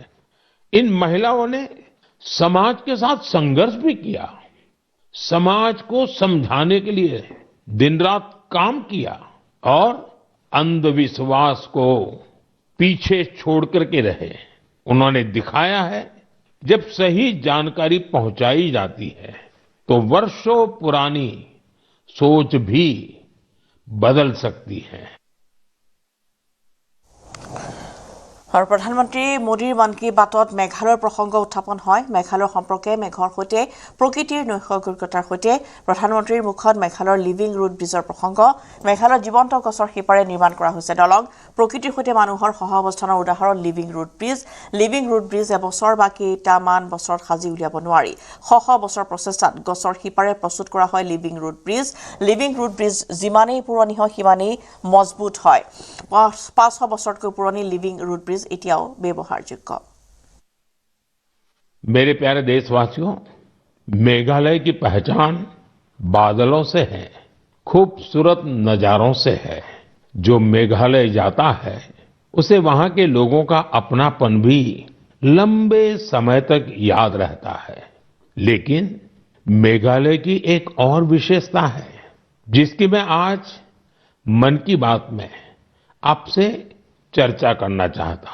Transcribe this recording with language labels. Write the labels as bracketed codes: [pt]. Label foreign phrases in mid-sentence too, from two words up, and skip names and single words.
[hi] इन महिलाओं ने समाज के साथ संघर्ष भी किया, समाज को समझाने के लिए दिन रात काम किया और अंधविश्वास को पीछे छोड़ करके रहे। उन्होंने दिखाया है, जब सही जानकारी पहुंचाई जाती है तो वर्षों पुरानी सोच भी बदल सकती है। [as] আৰু প্ৰধানমন্ত্ৰী মোদীৰ মন কী বাতত মেঘালয়ৰ প্ৰসংগ উত্থাপন হয় মেঘালয় সম্পৰ্কে মেঘৰ সৈতে প্ৰকৃতিৰ নৈসৰ্গিকতাৰ সৈতে প্ৰধানমন্ত্ৰীৰ মুখত মেঘালয়ৰ [en] living root [as] ব্ৰিজৰ প্ৰসংগ মেঘালয়ৰ জীৱন্ত গছৰ শিপাৰে নিৰ্মাণ কৰা হৈছে দলং প্ৰকৃতিৰ সৈতে মানুহৰ সহাৱস্থানৰ উদাহৰণ [en] living root bridge [as] এবছৰ বা কেইটামান বছৰত সাজি উলিয়াব নোৱাৰি শ বছৰ প্ৰচেষ্টাত গছৰ শিপাৰে প্ৰস্তুত কৰা হয় [en] living root bridge [as] যিমানেই পুৰণি হয় সিমানেই মজবুত হয় 500 বছৰতকৈ পুৰণি [en] living root bridge [as] এতিয়াও ব্যৱহাৰযোগ্য [hi] मेरे प्यारे देशवासियों मेघालय की पहचान बादलों से है खूबसूरत नजारों से है जो मेघालय जाता है उसे वहां के लोगों का अपनापन भी लंबे समय तक याद रहता है लेकिन मेघालय की एक और विशेषता है जिसकी मैं आज मन की बात में आपसे चर्चा करना चाहता